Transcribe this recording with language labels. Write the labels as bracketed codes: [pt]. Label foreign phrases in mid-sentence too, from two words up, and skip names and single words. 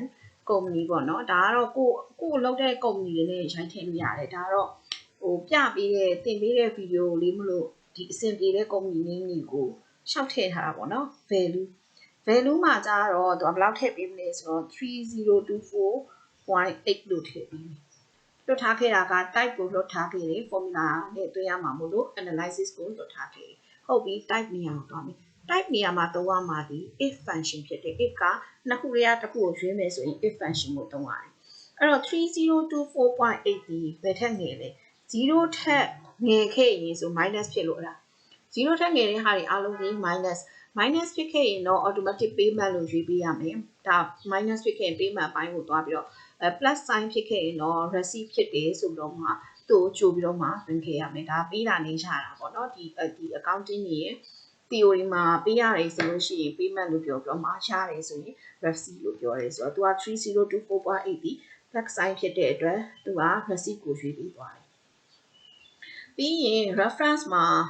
[my] ကုမ္ပဏီပေါ့နော်ဒါကတော့ကိုလုပ်တဲ့ကုမ္ပဏီတွေနဲ့ရိုက်ထည့်လို့ရတယ်ဒါကတော့ဟိုပြပေးတဲ့သင်ပေးတဲ့ဗီဒီယိုလေးမလို့ဒီအဆင်ပြေတဲ့ကုမ္ပဏီနည်းကိုရှောက်ထည့်ထားတာပေါ့နော် value မှာကျတော့သူကဘယ်လောက်ထည့်ပေးမလဲဆိုတော့ 3024.8လို့ထည့်ပေးမယ်လွတ်ထားခဲ့တာက type ကိုလွတ်ထားခဲ့တယ် formula နဲ့သွင်းရမှာမို့လို့ analysis ကိုလွတ်ထားခဲ့တယ်ဟုတ်ပြီ type နေရာကိုသွားမယ် type နေရာမှာသုံးရမှာဒီ [en] if function [my] ဖြစ်တယ် if ကနှစ်ခုလေးတစ်ခုကိုရွေးမယ်ဆိုရင် [en] if function [my] ကိုသုံးရတယ်အဲ့တော့3024.8ဒီဘယ်ထက်ငယ်လဲ0ထက်ငယ်ခဲ့ရင်ဆို minus ဖြစ်လို့အဲ့ဒါ0ထက်ငယ်တဲ့ဟာတွေအားလုံးကြီး minus ဖြစ်ခဲ့ရင်တော့ [en] automatic payment [my] လို့ရွေးပေးရမယ်ဒါ minus ဖြစ်ခဲ့ရင် payment အပိုင်းကိုသွားပြီးတော့ [en] plus sign [my] ဖြစ်ခဲ့ရင်တော့ receipt ဖြစ်တယ်ဆိုပြီးတော့မှသူ့ကိုကြိုပြီးတော့မှဝင်ခဲ့ရမယ်ဒါပေးတာနေကြတာပေါ့နော်ဒီ accounting တွေရဲ့ theory မှာပေးရတယ်ဆိုလို့ရှိရင် payment လို့ပြောပြီးတော့မှရတယ်ဆိုရင် receipt လို့ပြောတယ်ဆိုတော့သူက3024.8ဒီ [en] plus sign [my] ဖြစ်တဲ့အတွက်သူက receipt ကိုရွေးပေးသွားတယ်ပြီးရင် reference မှာ